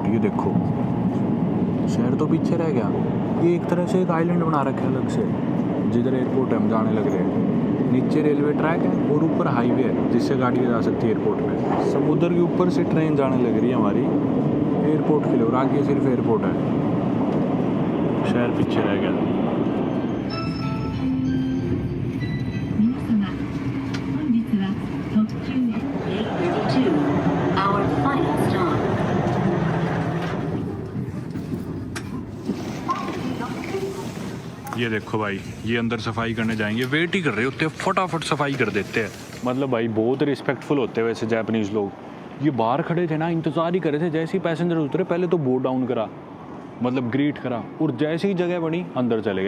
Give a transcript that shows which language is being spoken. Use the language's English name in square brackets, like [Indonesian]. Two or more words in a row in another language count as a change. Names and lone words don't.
[Hindi] ये देखो शहर तो पीछे रह गया। ये एक तरह से एक आइलैंड बना रखा है अलग से, जिधर एयरपोर्ट हम जाने लग रहे हैं। नीचे रेलवे ट्रैक है और ऊपर हाईवे है जिससे गाड़ी जा सकती है एयरपोर्ट में। समुद्र के ऊपर से ट्रेन जाने लग रही है हमारी एयरपोर्ट के लिए और आगे सिर्फ एयरपोर्ट है। शहर पीछे रह गया। [Japanese] 皆様、本日は特急 882 [English] our final stop. [Hindi] ये देखो भाई, ये अंदर सफाई करने जाएंगे, वेट ही कर रहे होते हैं, फटाफट सफाई कर देते हैं। मतलब भाई बहुत रिस्पेक्टफुल होते हैं वैसे जापानीज लोग। ये बाहर खड़े थे ना, इंतजार ही कर रहे थे। जैसे ही पैसेंजर उतरे पहले तो [English] board down [Hindi] करा, मतलब ग्रीट करा, और जैसे ही जगह बनी अंदर चले गए।